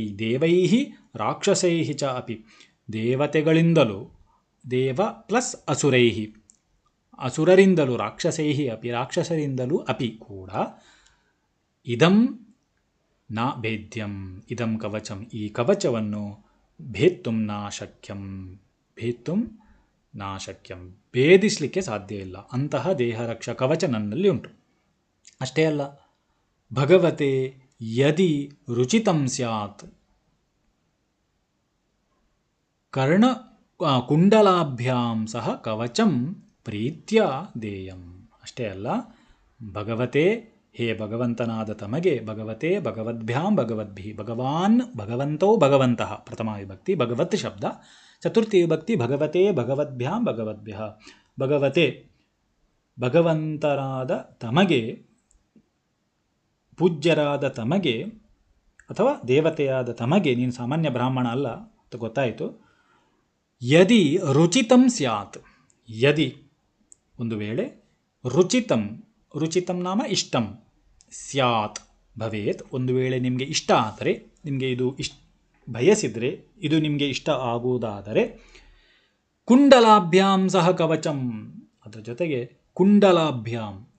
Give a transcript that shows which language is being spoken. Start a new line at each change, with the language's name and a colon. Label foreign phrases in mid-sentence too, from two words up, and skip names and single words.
Sanskrit: ದೇವೈಃ ರಾಕ್ಷಸೈಃ ಚ ಅಪಿ,
Kannada: ದೇವತೆಗಳಿಂದಲೂ,
Sanskrit: ದೇವ ಪ್ಲಸ್ ಅಸುರೈಃ,
Kannada: ಅಸುರರಿಂದಲೂ,
Sanskrit: ರಾಕ್ಷಸೈಃ ಅಪಿ
Kannada: ರಾಕ್ಷಸರಿಂದಲೂ ಅಪಿ ಕೂಡ
Sanskrit: ಇದಂ ನ ಭೇದ್ಯಂ, ಇದಂ ಕವಚಂ,
Kannada: ಈ ಕವಚವನ್ನು
Sanskrit: ಭೇತ್ತುಂ ನಾಶಕ್ಯಂ
Kannada: ಭೇದಿಸಲಿಕ್ಕೆ ಸಾಧ್ಯ ಇಲ್ಲ, ಅಂತಹ ದೇಹರಕ್ಷ ಕವಚ ನನ್ನಲ್ಲಿ ಉಂಟು. ಅಷ್ಟೇ ಅಲ್ಲ,
Sanskrit: ಭಗವತೆ ಯದಿ ರುಚಿತಂ ಸ್ಯಾತ್ ಕುಂಡಲಾಭ್ಯಾಂ ಸಹ ಕವಚಂ ಪ್ರೀತ್ಯ ದೇಯಂ.
Kannada: ಅಷ್ಟೇ ಅಲ್ಲ,
Sanskrit: ಭಗವತೆ
Kannada: ಹೇ ಭಗವಂತನಾದ ತಮಗೆ,
Sanskrit: ಭಗವತೆ ಭಗವದ್ಭ್ಯಾಂ ಭಗವದ್ಭಿಃ, ಭಗವಾನ್ ಭಗವಂತೋ ಭಗವಂತಃ ಪ್ರಥಮ ವಿಭಕ್ತಿ, ಭಗವತ್ ಶಬ್ದ, ಚತುರ್ಥಿ ವಿಭಕ್ತಿ ಭಗವತೆ ಭಗವದ್ಭ್ಯಾಂ ಭಗವದ್ಭ್ಯಃ.
Kannada: ಭಗವತೆ ಭಗವಂತರಾದ ತಮಗೆ, ಪೂಜ್ಯರಾದ ತಮಗೆ ಅಥವಾ ದೇವತೆಯಾದ ತಮಗೆ, ನೀನು ಸಾಮಾನ್ಯ ಬ್ರಾಹ್ಮಣ ಅಲ್ಲ ಅಂತ ಗೊತ್ತಾಯಿತು.
Sanskrit: ಯದಿ ರುಚಿತಂ ಸ್ಯಾತ್,
Kannada: ಯದಿ ಒಂದು ವೇಳೆ,
Sanskrit: ರುಚಿತಂ ನಾಮ ಇಷ್ಟಂ, ಸ್ಯಾತ್ ಭವೇತ್
Kannada: ಒಂದು ವೇಳೆ ನಿಮಗೆ ಇಷ್ಟ ಆದರೆ, ನಿಮಗೆ ಇದು ಬಯಸಿದರೆ, ಇದು ನಿಮಗೆ ಇಷ್ಟ ಆಗುವುದಾದರೆ,
Sanskrit: ಕುಂಡಲಾಭ್ಯಾಂ ಸಹ ಕವಚಂ,
Kannada: ಅದರ ಜೊತೆಗೆ ಕುಂಡಲಾಭ್ಯಾಂ,